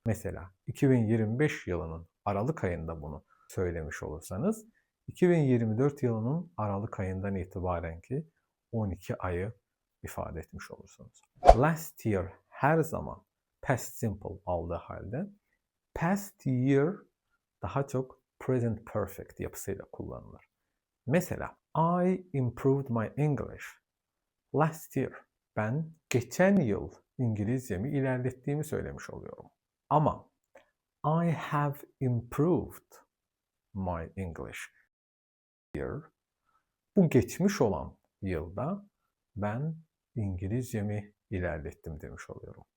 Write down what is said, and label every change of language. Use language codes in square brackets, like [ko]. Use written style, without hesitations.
[tr] Mesela 2025 yılının Aralık ayında bunu söylemiş olursanız 2024 yılının Aralık ayından itibaren ki 12 ayı ifade etmiş olursunuz. Last year her zaman past simple aldığı halde past year daha çok present perfect yapısıyla kullanılır. [en] Mesela I improved my English last year. [tr] Ben geçen yıl İngilizcemi ilerlettiğimi söylemiş oluyorum. [en] Ama I have improved my English year. [tr] Bu geçmiş olan yılda ben İngilizcemi ilerlettim demiş oluyorum.